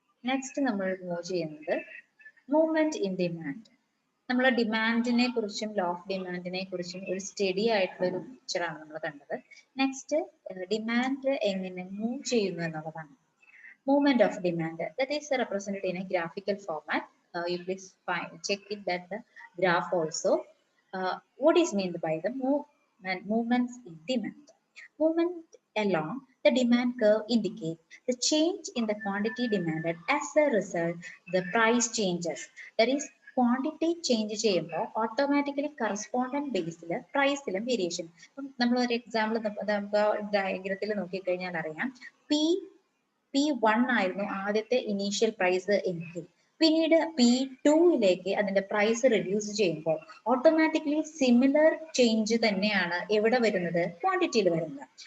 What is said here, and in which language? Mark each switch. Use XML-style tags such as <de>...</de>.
<ml>Next നമ്മൾ move ചെയ്യുന്നത് movement in demand. നമ്മളെ ഡിമാൻഡിനെ കുറിച്ചും ലോ ഓഫ് ഡിമാൻഡിനെ കുറിച്ചും ഒരു സ്റ്റഡി ആയിട്ടുള്ള ഒരു പിക്ചറാണ് നമ്മൾ കണ്ടത്. നെക്സ്റ്റ് ഡിമാൻഡ് എങ്ങനെ മൂവ് ചെയ്യുന്നു എന്നുള്ളതാണ്.</ml> <en>Movement of demand, that is represented in a graphical format. You please check it that the graph also. What is meant by the movements in demand? Movement along the demand curve indicate the change in the quantity demanded. As a result, the price changes.</en> <ml>That is, quantity change ചെയ്യുമ്പോൾ automatically correspondent ബേസിൽ പ്രൈസിലും variation. ഇപ്പം നമ്മൾ ഒരു example നമുക്ക് ഡയഗ്രത്തിൽ നോക്കിക്കഴിഞ്ഞാൽ അറിയാം, P1 ആയിരുന്നു ആദ്യത്തെ initial price എങ്കിൽ പിന്നീട് P2യിലേക്ക് അതിന്റെ പ്രൈസ് റെഡ്യൂസ് ചെയ്യുമ്പോൾ ഓട്ടോമാറ്റിക്കലി സിമിലർ ചേഞ്ച് തന്നെയാണ് എവിടെ വരുന്നത്, ക്വാണ്ടിറ്റിയിൽ വരുന്നത്.</ml>